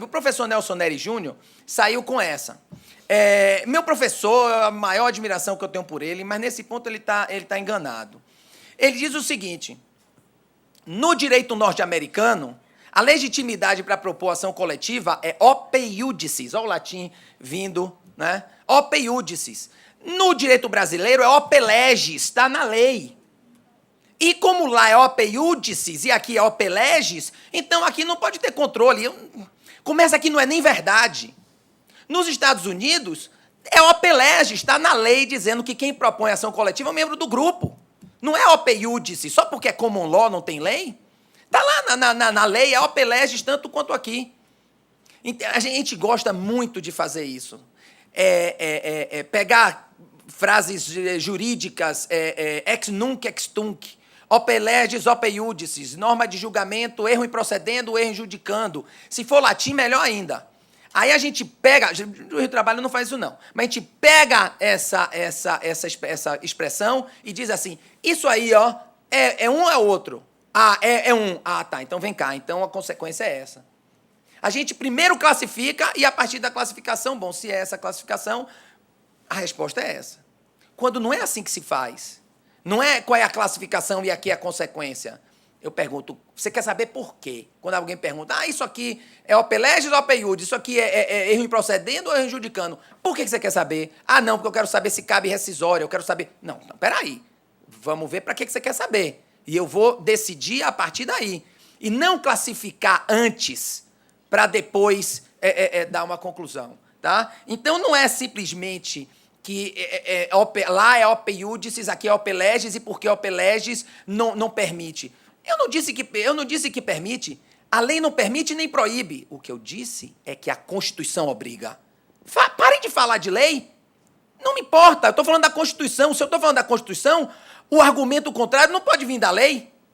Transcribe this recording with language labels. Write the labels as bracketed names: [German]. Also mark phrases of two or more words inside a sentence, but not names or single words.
[Portuguese] O professor Nelson Nery Júnior saiu com essa. Meu professor, a maior admiração que eu tenho por ele, mas nesse ponto ele tá enganado. Ele diz o seguinte: no direito norte-americano, a legitimidade para propor ação coletiva é [Latin] ope iudicis, [Portuguese] olha o latim vindo, né? [Latin] Ope iudicis. [Portuguese] No direito brasileiro é [Latin] ope legis, [Portuguese] está na lei. E como lá é [Latin] ope iudicis [Portuguese] e aqui é [Latin] ope legis, [Portuguese] então aqui não pode ter controle. Começa aqui, não é nem verdade. Nos Estados Unidos, é [Latin] ope legis, [Portuguese] está na lei dizendo que quem propõe ação coletiva é um membro do grupo. Não é [Latin] ope iudicis, [Portuguese] só porque é [English] common law, [Portuguese] não tem lei. Está lá na lei, é [Latin] ope legis [Portuguese] tanto quanto aqui. A gente gosta muito de fazer isso. Pegar frases jurídicas, [Latin] ex nunc, ex tunc, ope legis, ope iudicis, [Portuguese] norma de julgamento, erro em procedendo, erro em judicando. Se for latim, melhor ainda. Aí a gente pega, o Rio Trabalho não faz isso não, mas a gente pega essa expressão e diz assim, isso aí, ó, é um ou é outro? Ah, é um. Ah, tá, então vem cá, então a consequência é essa. A gente primeiro classifica e a partir da classificação, bom, se é essa classificação, a resposta é essa. Quando não é assim que se faz, não é qual é a classificação e aqui é a consequência. Eu pergunto, você quer saber por quê? Quando alguém pergunta, isso aqui é [Latin] ope legis [Portuguese] ou [Latin] ope iudicis, [Portuguese] isso aqui é erro em procedendo ou erro em judicando? Por que você quer saber? Ah, não, porque eu quero saber se cabe rescisória, eu quero saber... Não, peraí, vamos ver para que você quer saber. E eu vou decidir a partir daí. E não classificar antes para depois dar uma conclusão. Tá? Então, não é simplesmente que lá é [Latin] ope iudicis, [Portuguese] aqui é [Latin] ope legis, [Portuguese] e porque [Latin] ope legis [Portuguese] não permite. Eu não disse que permite. A lei não permite nem proíbe. O que eu disse é que a Constituição obriga. Parem de falar de lei. Não me importa, eu estou falando da Constituição. Se eu estou falando da Constituição, o argumento contrário não pode vir da lei.